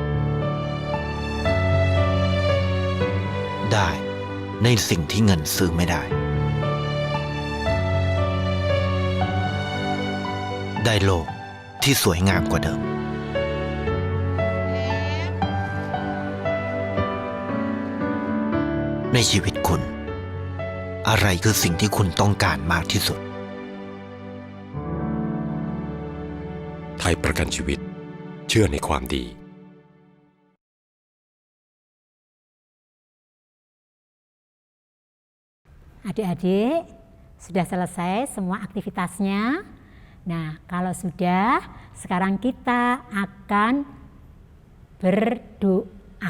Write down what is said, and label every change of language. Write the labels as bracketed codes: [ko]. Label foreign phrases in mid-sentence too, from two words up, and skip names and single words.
[th] ได้ในสิ่งที่เงินซื้อไม่ได้ ได้โลกที่สวยงามกว่าเดิม ในชีวิตคุณ อะไรคือสิ่งที่คุณต้องการมากที่สุด ไทยประกันชีวิตเชื่อในความดี [id] Adik-adik, sudah selesai semua aktivitasnya. Nah, kalau sudah, sekarang kita akan berdoa.